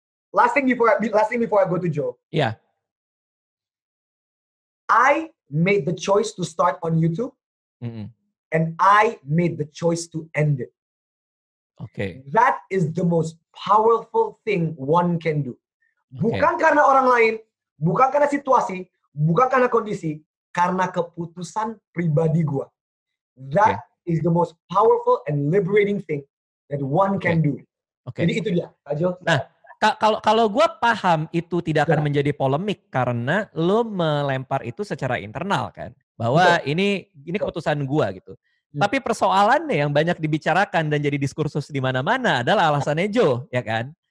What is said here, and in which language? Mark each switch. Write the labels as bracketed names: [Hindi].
[English] Last thing before I go to Joe. Yeah. I made the choice to start on YouTube, and I made the choice to end it. That is the most powerful thing one can do. [Indonesian] Bukan karena orang lain, bukan karena situasi, bukan karena kondisi, karena keputusan pribadi gua. [English] That is the most powerful and liberating thing that one can do. [Indonesian] Jadi itu dia, Kajo. Nah, kalau gue paham itu tidak akan menjadi polemik karena lo melempar itu secara internal kan, bahwa ini keputusan gue gitu. Tapi persoalannya yang banyak dibicarakan dan jadi diskursus di mana-mana adalah alasannya Joe, ya kan?